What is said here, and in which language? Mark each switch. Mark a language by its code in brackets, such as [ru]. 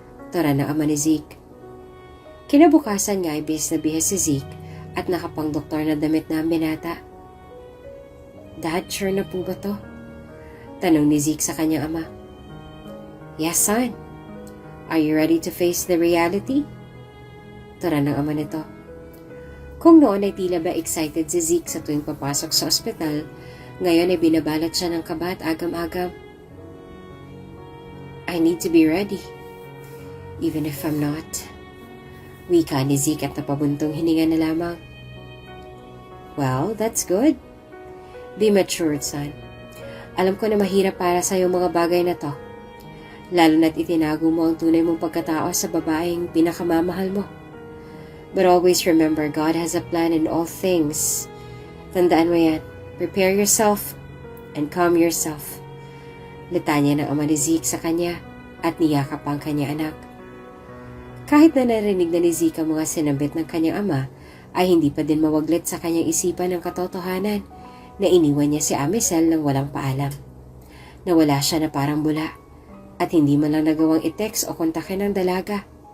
[tl] Tora ng ama ni Zeke. Kinabukasan nga ay bihis na bihis si Zeke at nakapang-doktor na damit na ang binata. "Dad, sure na po ba to?" tanong ni Zeke sa kanyang ama. [en] "Yes, son. Are you ready to face the reality?" [tl] Tora ng ama nito. Kung noon ay tila ba excited si Zeke sa tuwing papasok sa ospital, ngayon ay binabalot siya ng kaba at agam-agam. [en] "I need to be ready, even if I'm not." [tl] Wika ni Zeke at napabuntong hininga na lamang. [en] "Well, that's good. Be matured, son. [tl] Alam ko na mahirap para sa yung mga bagay na to. Lalo na't itinago mo ang tunay mong pagkatao sa babaeng pinakamamahal mo. [en] But always remember, God has a plan in all things. [tl] Tandaan mo yan. [en] Prepare yourself and calm yourself." [tl] Litanya ng ama ni Zeke sa kanya at niyakap ang kanya anak. Kahit na narinig na ni Zeke ang mga sinambit ng kanyang ama, ay hindi pa din mawaglit sa kanyang isipan ng katotohanan na iniwan niya si Amisel nang walang paalam. Nawala siya na parang bula. At hindi man lang nagawang i-text o kontakin ng dalaga.